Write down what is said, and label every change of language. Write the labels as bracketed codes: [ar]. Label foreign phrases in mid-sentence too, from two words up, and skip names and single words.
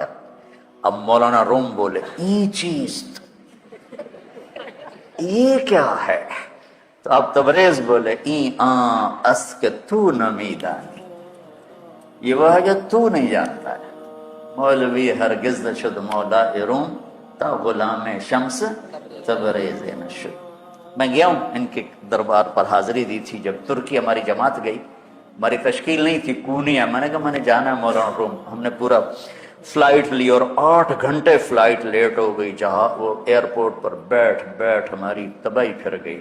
[ur] اب مولانا روم بولے [fa] این چیز، [ur] یہ کیا ہے؟ تو اب تبریز بولے [fa] این اس کہ تو نمی دانی، [ur] یہ وہ ہے جو تو نہیں جانتا ہے. [fa] مولوی ہرگز نشد مولا روم، تا غلام شمس تبریز نشد. [ur] میں گیا ہوں ان کے دربار پر، حاضری دی تھی جب ترکی ہماری جماعت گئی. ہماری تشکیل نہیں تھی، کونیا. میں نے کہا میں نے جانا ہے مولانا روم. ہم نے پورا فلائٹ لی اور 8 گھنٹے فلائٹ لیٹ ہو گئی. جہاں وہ ایئرپورٹ پر بیٹھ ہماری تباہی پھر گئی.